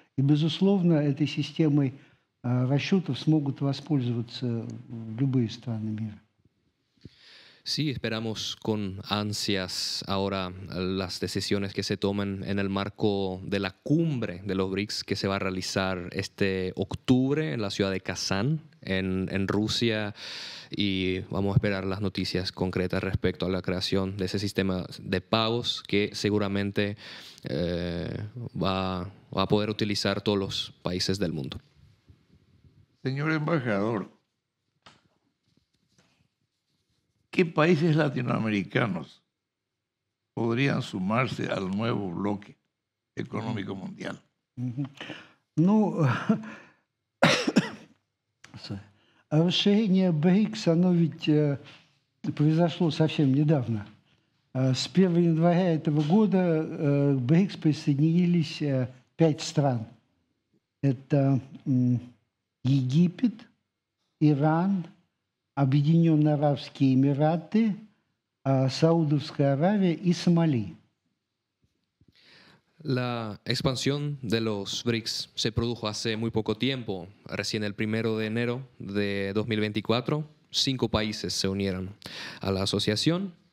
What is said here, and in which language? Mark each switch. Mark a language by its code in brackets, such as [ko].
[ru] И, безусловно, этой системой расчетов смогут воспользоваться любые страны мира. [es] Sí, esperamos con ansias ahora las decisiones que se tomen en el marco de la cumbre de los BRICS que se va a realizar este octubre en la ciudad de Kazán, en Rusia, y vamos a esperar las noticias concretas respecto a la creación de ese sistema de pagos que seguramente va a poder utilizar todos los países del mundo. Señor embajador, ¿qué países latinoamericanos podrían sumarse al nuevo bloque económico mundial? [ru] Ну, расширение БРИКС, оно ведь произошло совсем недавно. С 1 января этого года к БРИКС присоединились 5 стран. Это Египет, Иран, Объединенные Арабские Эмираты, Саудовская Аравия y Сомали. [es] La expansión de los BRICS se produjo hace muy poco tiempo. Recién el 1 de enero de 2024, 5 países se unieron a la asociación.